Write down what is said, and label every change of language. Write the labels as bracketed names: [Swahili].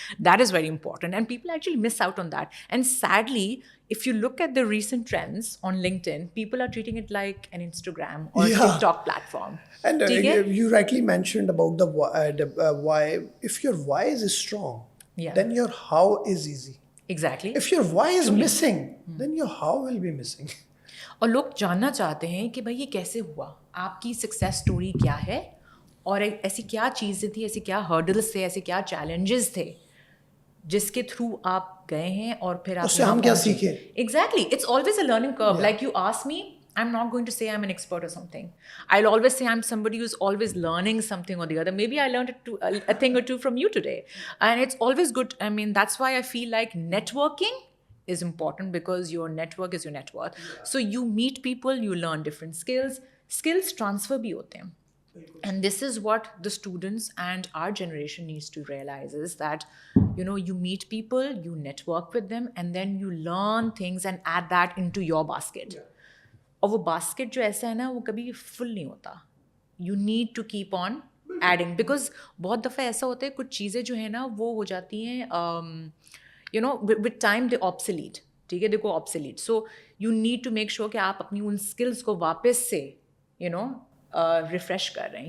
[English] That is very important, and people actually miss out on that. And sadly, if you look at the recent trends on LinkedIn, people are treating it like an Instagram or Yeah. TikTok platform. And [Hindi] ठीक है? [English] you rightly mentioned about the why. If your why is strong, Yeah. then your how is easy. Exactly. If your why is missing, then your how will be missing. [Hindi] और लोग जानना चाहते हैं कि भाई ये कैसे हुआ, आपकी सक्सेस स्टोरी क्या है, और ऐसी क्या चीज़ें थी, ऐसी क्या हर्डल्स थे, ऐसे क्या चैलेंजेस थे जिसके थ्रू आप गए हैं और फिर आप उससे हम क्या सीखे? [English] Exactly, it's always a learning curve. Like you ask me, I'm not going to say I'm an expert or something. I'll always say I'm somebody who's always learning something or the other. Maybe I learned a thing or two from you today. And it's always good. I mean, that's why I feel like networking is important, because your network is your net worth. So you meet people, you learn different skills. Skills transfer [Hindi] bhi hote hain. [English] And this is what the students and our generation needs to realize, is that, you know, you meet people, you network with them, and then you learn things and add that into your basket. [Hindi] और वो basket जो ऐसा है ना, वो कभी full नहीं होता. [English] you need to keep on adding, [Hindi] because बहुत दफ़ा ऐसा होता है कुछ चीज़ें जो है ना वो हो जाती हैं, [English] You know, with time they obsolete. [Hindi] ठीक है, देखो obsolete. [English] so you need to make sure [Hindi] कि आप अपनी उन स्किल्स को वापस से यू नो रिफ्रेश कर रहे हैं.